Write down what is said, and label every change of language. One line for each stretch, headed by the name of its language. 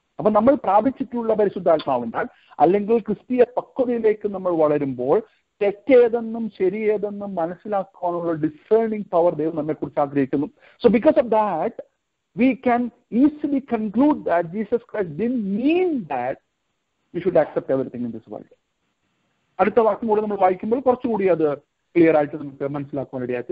Malayalam: അപ്പൊ നമ്മൾ പ്രാപിച്ചിട്ടുള്ള പരിശുദ്ധാത്മാവിനാൽ അല്ലെങ്കിൽ ക്രിസ്തീയ പക്വതയിലേക്ക് നമ്മൾ വളരുമ്പോൾ തെറ്റേതെന്നും ശരിയേതെന്നും മനസ്സിലാക്കാനുള്ള ഡിസേണിംഗ് പവർ ദൈവം നമ്മെ കുറിച്ച് ആഗ്രഹിക്കുന്നു.
English: So because of that, we can easily conclude that Jesus Christ didn't mean that we should accept everything in this world.
Malayalam: അടുത്ത വാക്യം കൂടെ നമ്മൾ വായിക്കുമ്പോൾ കുറച്ചുകൂടി അത് ക്ലിയർ ആയിട്ട് നമുക്ക് മനസ്സിലാക്കുവാൻ ഇടയായി.